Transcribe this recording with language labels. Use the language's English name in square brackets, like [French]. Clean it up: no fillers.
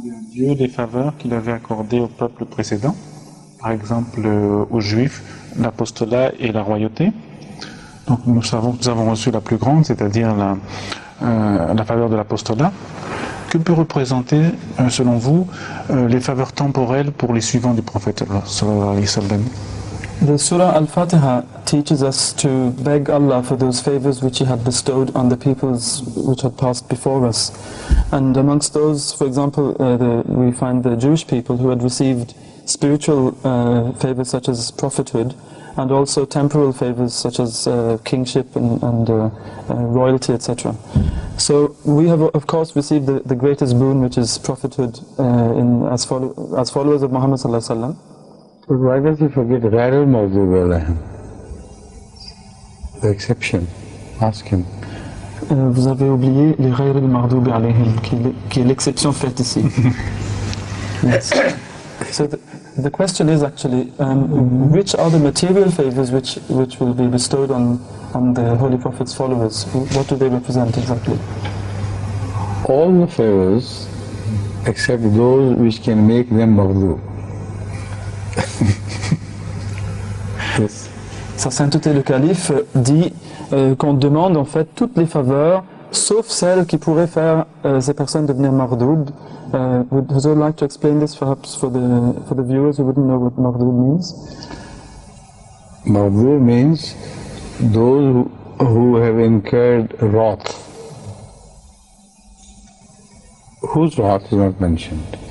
[French] Dieu les faveurs qu'il avait accordées au peuple précédent, par exemple aux Juifs, l'apostolat et la royauté. Donc nous savons que nous avons reçu la plus grande, c'est-à-dire la faveur de l'apostolat. Que peut représenter, selon vous, les faveurs temporelles pour les suivants du prophète [Arabic] sallallahu alayhi wa sallam? [English] The Surah Al-Fatiha teaches us to beg Allah for those favors which He had bestowed on the peoples which had passed before us. And amongst those, for example, we find the Jewish people who had received spiritual favors such as prophethood, and also temporal favors such as kingship and royalty, etc. So we have, of course, received the greatest boon, which is prophethood as followers of Muhammad [Arabic] sallallahu alaihi wasallam. [English] But why does he forget [Arabic] Ghair al-Maghdubi alayhim? [English] The exception. Ask him. [French] Vous avez oublié les [Arabic] Ghair al-Maghdubi alayhim, [French] qui est l'exception faite ici. [English] Yes. So the question is actually, which are the material favors which will be bestowed on the Holy Prophet's followers? What do they represent exactly? All the favors except those which can make them maghdub. Yes. [French] Sa sainteté le calife dit qu'on demande en fait toutes les faveurs sauf celles qui pourraient faire ces personnes devenir maghdub. [English] Would you like to explain this perhaps for the viewers who wouldn't know what maghdub means? Maghdub means those who have incurred wrath. Whose wrath is not mentioned?